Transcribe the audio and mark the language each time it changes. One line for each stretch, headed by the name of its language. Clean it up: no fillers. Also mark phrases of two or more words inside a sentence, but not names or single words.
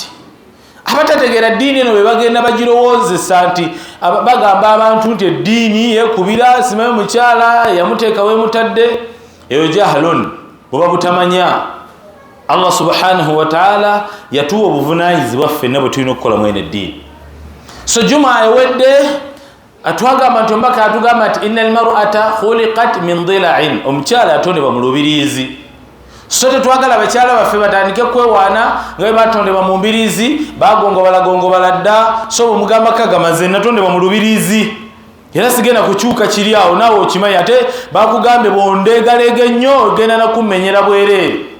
Ganda: Abatategeera ddiini eno be bagenda bagirowoozesa nti bagamba abantu nti eddiini yekubira, simanyi mukyala yamuteeka wemutadde. Eyo jahalun, bwoba butamanya.
Arabic: الله سبحانه وتعالى
Ganda: yatuwa obuvunaanyizibwa ffenna bwe tulina okukola mwene eddiini. So Juma ewedde atwagamba nti omubaka atugamba nti
Arabic: إن المرأة خلقت من ضلع,
Ganda: omukyala atondebwa mu lubiriizi. So tetwagala abakyala baffe batandike kwewaana nga bwe batondebwa mu mbiriizi, bagongobala dda. So omugamba kagamaze natondebwa mu lubiriizi, era sigenda kukyuka kiri awo, naawe okimanyi. Ate bakugambe bondeegalega nnyo genda nakumenyera bwereere.